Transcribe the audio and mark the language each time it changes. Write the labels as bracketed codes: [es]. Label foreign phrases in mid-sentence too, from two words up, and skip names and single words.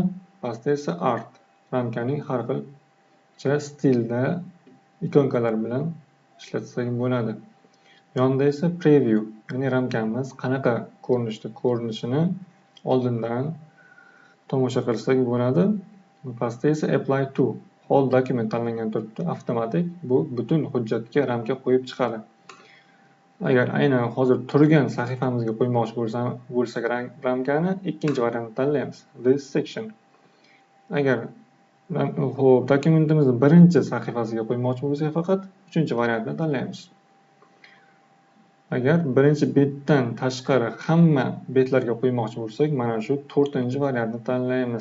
[uz] Pastda esa art, ramkaning har xilcha stilda ikonkalar bilan ishlatsak bo'ladi. Yonida esa preview, ya'ni ramkamiz qanaqa ko'rinishda ko'rinishini oldindan tomosha qilsak bo'ladi. Pastda esa [en] apply to, whole document [uz] tanlangan turibdi, avtomatik. Bu butun hujjatga ramka qo'yib chiqadi. Agar aynan hozir turgan sahifamizga qo'ymoqchi bo'lsak ramkani, ikkinchi variantni tanlaymiz, [en] this section. [uz] Agar dokumentimizni birinchi sahifasiga qo'ymoqchi bo'lsak faqat uchinchi variantni tanlaymiz. Agar birinchi betdan tashqari hamma betlarga qo'ymoqchi bo'lsak, mana shu 4-variantni tanlaymiz.